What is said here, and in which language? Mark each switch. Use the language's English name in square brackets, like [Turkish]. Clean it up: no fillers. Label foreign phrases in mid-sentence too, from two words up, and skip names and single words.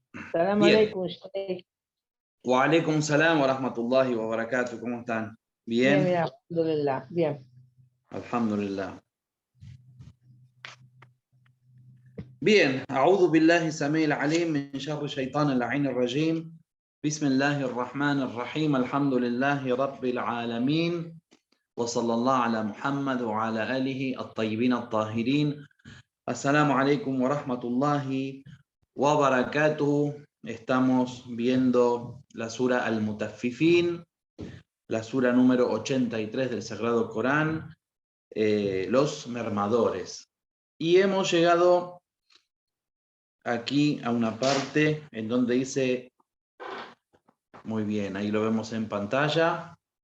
[Arabic] Salam [Spanish] Bien. [Arabic] عليكم، شيخ. وعليكم السلام ورحمة الله وبركاته. [Spanish] ¿Cómo están? Bien, Bien. bien, alhamdulillah, bien. Alhamdulillah. Bien. [Arabic] أعوذ بالله السميع العليم من شر الشيطان اللعين الرجيم. بسم الله الرحمن الرحيم. الحمد لله رب العالمين. وصلى الله على محمد وعلى آله الطيبين الطاهرين. السلام عليكم ورحمة الله وبركاته. [Spanish] Estamos viendo la sura Al-Mutaffifin, la sura número 83 del Sagrado Corán, los mermadores. Y hemos llegado aquí a una parte en donde dice, muy bien, ahí lo vemos en pantalla.